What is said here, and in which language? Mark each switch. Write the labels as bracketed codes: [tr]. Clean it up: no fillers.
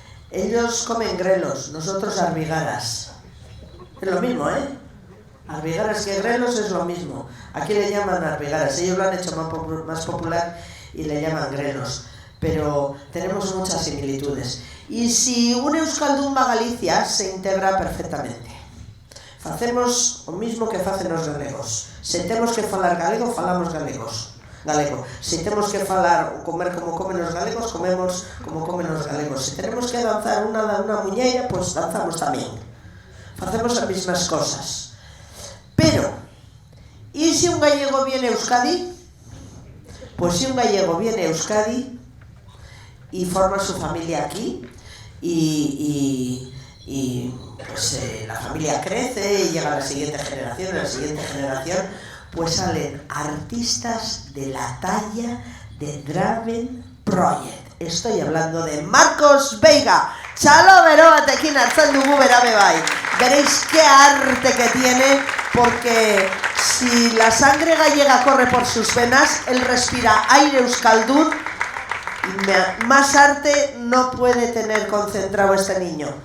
[es] Ellos comen grelos, nosotros arbigaras. Es lo mismo, ¿eh? Arbigaras que grelos es lo mismo. Aquí le llaman arbigaras, ellos lo han hecho más popular y le llaman grelos. Pero tenemos muchas similitudes. Y si un euskaldun va a Galicia, se integra perfectamente. [gl] Facemos o mismo que facen os galegos. Se temos que falar galego, falamos galego. Se temos que falar ou comer como comen os galegos, comemos como comen os galegos. Se [es] tenemos [gl] que danzar unha muñeira, [es] pues [gl] danzamos tamén. Facemos as [es] mismas cosas. Pero, ¿y si un gallego viene a Euskadi? Pues si un gallego viene a Euskadi y forma su familia aquí y pues la familia crece y llega a la siguiente generación, pues salen artistas de la talla de Draven Project. Estoy hablando de Marcos Veiga. [eu] Txalo bero batekin hartzen dugu berabe bai. [es] Veréis qué arte que tiene, porque si la sangre gallega corre por sus venas, él respira aire euskaldun. Más arte no puede tener concentrado este niño.